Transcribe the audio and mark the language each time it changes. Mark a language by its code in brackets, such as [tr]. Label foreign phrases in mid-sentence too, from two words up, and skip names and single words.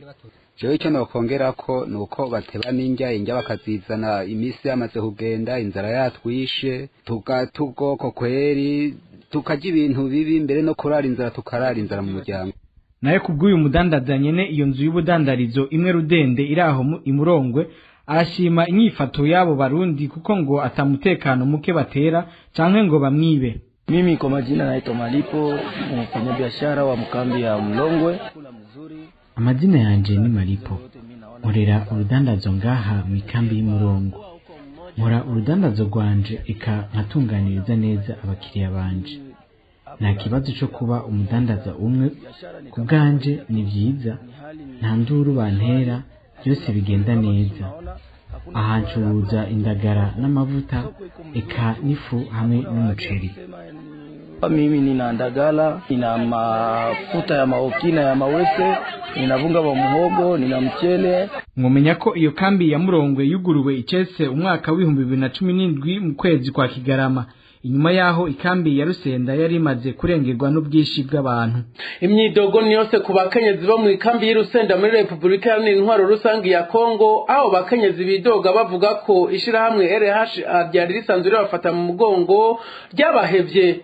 [rn] Jewe icyo nokongera ko nuko bateba n'injya bakazizana imisi yamaze kugenda inzara yatwishe tugatubwoko kweri tukaje ibintu bibi mbere no kurara inzara tukarara inzara mu muryango. Naye kubw'uyu mudandaza nyene iyo nzu y'ubudandarizo imwe rudende iraho imurongwe arashima inyifato yabo barundi kuko ngo atamutekano muke batera canke ngo bamwibe. [sw] Mimi kwa majina naitwa Malipo, mfanyabiashara wa mkambi ya Mlongwe. [rn] Amazina yanje ni Malipo. Nkorera urudandazo ngaha mu kambi y'Umurongo. Nkora urudandazo rwanje eka nkatunganiriza neza abakiriya banje. Nta kibazo cyo kuba umudandaza umwe kubganje ni vyiza. Nta nduru bantera byose bigenda neza. Ahancuruza indagara n'amavuta eka nifu hamwe n'umuceri. [sw] Mimi nina ndagala, nina mafuta ya maokina ya mawese, nina vunga wa muhogo, nina mchele. [rn] Mwomenya ko iyo kambi ya Murongwe yuguruwe icese umwaka w'2017 mu kwezi kwa Kigarama. Inyuma yaho ikambi ya Rusenda yari imaze kurengerwa n'ubwishi bw'abantu. Imyidogo ni yose ku bakenyezi bo mu ikambi y'Urusenda muri Republika y'Intwaro rusangi ya Kongo, aho bakenyezi bidoga bavuga ko ishirahamwe RH ryari risanzwe bafata mu mugongo ryabahevye.